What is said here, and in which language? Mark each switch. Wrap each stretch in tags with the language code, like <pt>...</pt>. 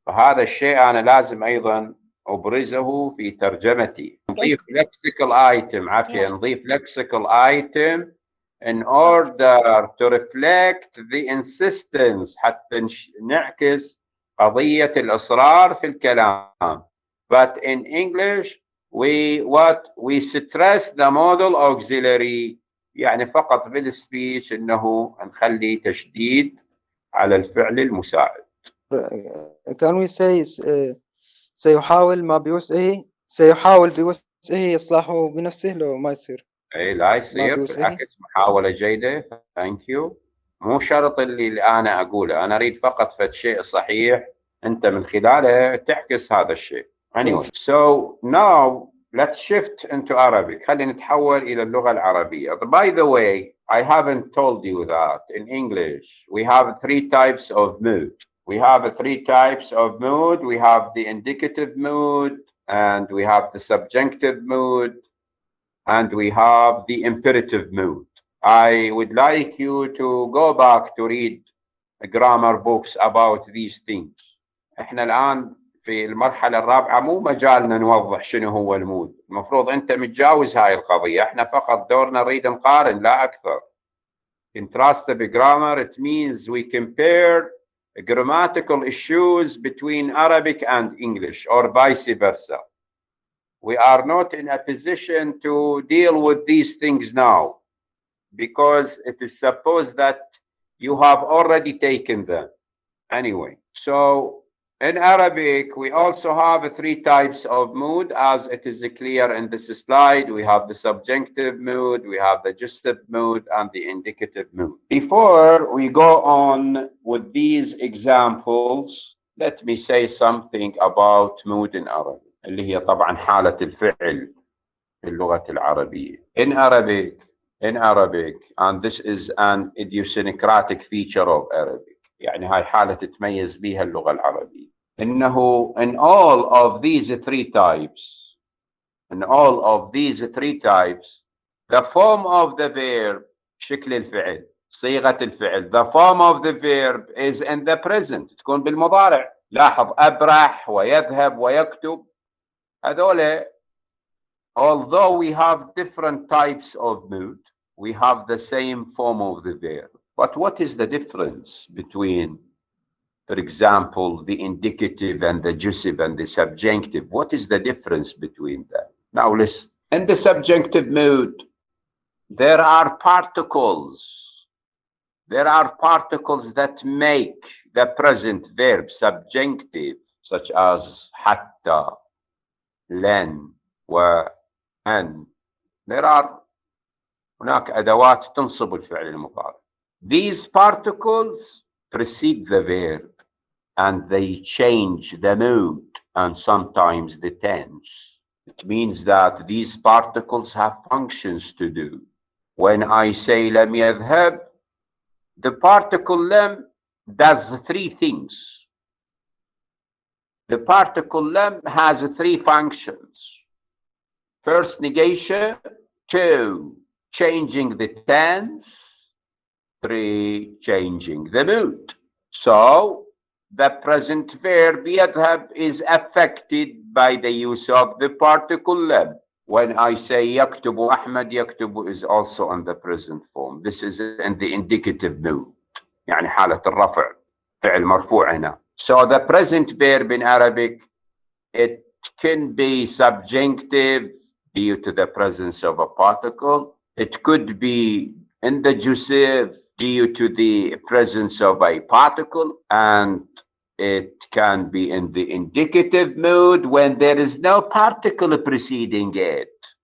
<ar>فهذا الشيء أنا لازم أيضا أبرزه في ترجمتي. نضيف lexical item. عافية. نضيف</ar> <en>lexical item in order to reflect the insistence</en> <ar>حتى نعكس قضية الإصرار في الكلام.</ar> <en>But in English we stress the modal auxiliary.</en> <ar>يعني فقط بالسبيتش إنه نخلي تشديد على الفعل المساعد.</ar> <en>Can we say</en> <ar>سيحاول ما بوسعه، سيحاول بوسعه إصلاحه بنفسه لو ما يصير؟ اي لا يصير، بالعكس محاولة جيدة.</ar> <en>Thank you.</en> <ar>مو شرط اللي أنا أقوله، أنا أريد فقط فد شيء صحيح أنت من خلاله تعكس هذا الشيء.</ar> <en>Anyway, so now let's shift into Arabic.</en> <ar>خلينا نتحول إلى اللغة العربية.</ar> <en>By the way, I haven't told you that in English we have three types of mood. We have three types of mood. We have the indicative mood, and we have the subjunctive mood, and we have the imperative mood. I would like you to go back to read grammar books about these things.</en> <ar>احنا الآن في المرحلة الرابعة مو مجالنا نوضح شنو هو المود. المفروض أنت متجاوز هاي القضية. احنا فقط دورنا نريد نقارن لا أكثر.</ar> <en>Contrastive grammar, it means we compare grammatical issues between Arabic and English or vice versa. We are not in a position to deal with these things now because it is supposed that you have already taken them. Anyway, so in Arabic, we also have three types of mood as it is clear in this slide. We have the subjunctive mood, we have the gestative mood, and the indicative mood. Before we go on with these examples, let me say something about mood in Arabic.</en> <ar>اللي هي طبعا حالة الفعل في اللغة العربية.</ar> <en>In Arabic, and this is an idiosyncratic feature of Arabic.</en> <ar>يعني هاي حالة تتميز بها اللغة العربية، إنه</ar> <en>in all of these three types the form of the verb</en> <ar>شكل الفعل صيغة الفعل</ar> <en>the form of the verb is in the present</en> <ar>تكون بالمضارع. لاحظ أبرح ويذهب ويكتب هذول</ar> <en>although we have different types of mood we have the same form of the verb. But what is the difference between, for example, the indicative and the jussive and the subjunctive? What is the difference between them? Now listen. In the subjunctive mood, there are particles. There are particles that make the present verb subjunctive, such as حتى, لن, وأن. There are</en> <ar>هناك أدوات تنصب الفعل المضارع.</ar> <en>These particles precede the verb and they change the mood and sometimes the tense. It means that these particles have functions to do. When I say لم يذهب, the particle لم does three things. The particle لم has three functions. First, negation. Two, changing the tense. Three, changing the mood. So the present verb يذهب is affected by the use of the particle لم. When I say يكتب أحمد, يكتب is also in the present form. This is in the indicative mood.</en> <ar>يعني حالة الرفع فعل مرفوع هنا.</ar> <en>So the present verb in Arabic, it can be subjunctive due to the presence of a particle. It could be in the jussive due to the presence of a particle, and it can be in the indicative mood when there is no particle preceding it.</en>